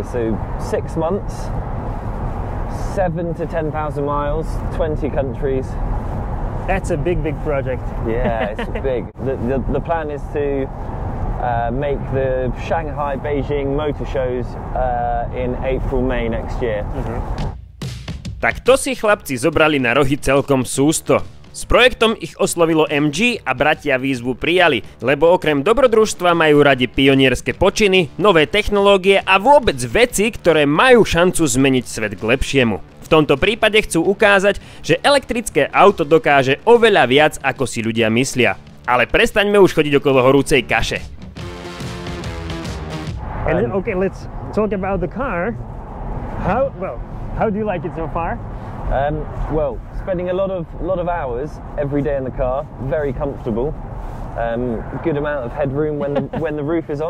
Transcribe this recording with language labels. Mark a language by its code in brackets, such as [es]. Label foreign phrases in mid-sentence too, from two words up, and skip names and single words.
[en] So 6 months, 7 to 10,000 miles, 20 countries. That's a big project. Yeah, it's big. The plan is to make the Shanghai, Beijing motor shows in April, May next year. [sk] Tak to si chlapci zobrali na rohy celkom sústo. S projektom ich oslovilo MG a bratia výzvu prijali, lebo okrem dobrodružstva majú radi pionierské počiny, nové technológie a vôbec veci, ktoré majú šancu zmeniť svet k lepšiemu. V tomto prípade chcú ukázať, že elektrické auto dokáže oveľa viac, ako si ľudia myslia. Ale prestaňme už chodiť okolo horúcej kaše. [en] And then, okay, let's talk about the car. How do you like it so far? Well, spending a lot of hours every day in the car. Very comfortable. Good amount of headroom when the roof is on.